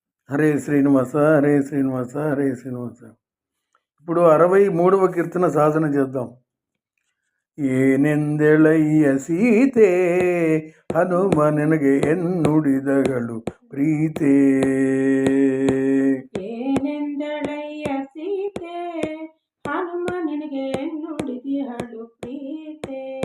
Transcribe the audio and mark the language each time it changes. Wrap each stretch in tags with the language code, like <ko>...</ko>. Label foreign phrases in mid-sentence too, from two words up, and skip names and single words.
<te>హరే శ్రీనివాస హరే శ్రీనివాస హరే శ్రీనివాస. ఇప్పుడు 63వ కీర్తన సాధన చేద్దాం.</te> <kn>ಏನೆಂದೆಳಯ್ಯ ಸೀತೆ ಹನುಮ ನಿನಗೆ ಎನ್ನುಡಿದಗಳು ಪ್ರೀತೆ. ಏನೆಂದಳಯ್ಯ ಸೀತೆ ಹನುಮ ನಿನಗೆ ಎನ್ನುಡಿದಳು ಪ್ರೀತೆ.</kn>